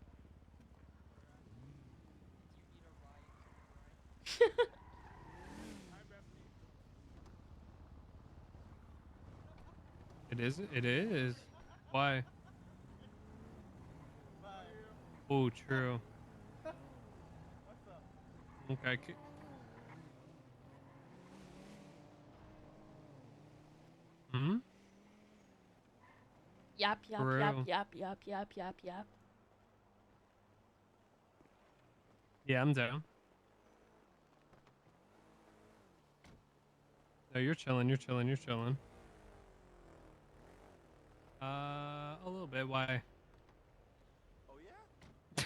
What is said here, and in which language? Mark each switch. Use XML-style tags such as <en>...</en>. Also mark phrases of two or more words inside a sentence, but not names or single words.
<en>It is? It is. Why? Oh, true. Okay. Hmm? Yap, yap, True. yap, yap, yap, yap, yap, yap. Yeah, I'm down. No, you're chilling, you're chilling, you're chilling. A little bit. Why? Oh yeah?</en>